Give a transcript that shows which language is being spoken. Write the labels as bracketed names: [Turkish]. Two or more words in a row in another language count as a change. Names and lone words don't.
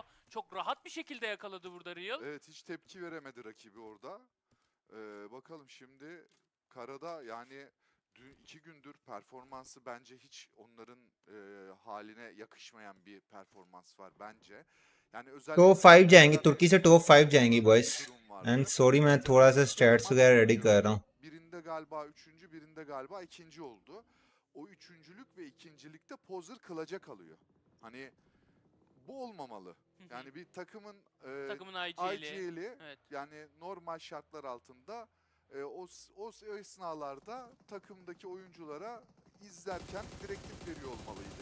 [Turkish] Çok rahat bir şekilde yakaladı burada Real. Evet, hiç tepki veremedi rakibi orada. Bakalım şimdi Karada yani dün 2 gündür performansı bence hiç onların haline yakışmayan bir performans var bence. Yani özellikle [Hindi] टॉप 5 जाएंगी तुर्की से टॉप 5 जाएंगी [English] boys and sorry [Hindi] मैं थोड़ा सा स्टैट्स वगैरह रेडी कर रहा हूँ [Turkish] Birinde galiba üçüncü, birinde galiba ikinci oldu. O üçüncülük ve ikincilikte poser kılaca kalıyor. Hani bu olmamalı. Yani bir takımın Takımın IGL'i. IGL'i Evet. yani normal şartlar altında o esnalarda takımdaki oyunculara izlerken direktif veriyor olmalıydı.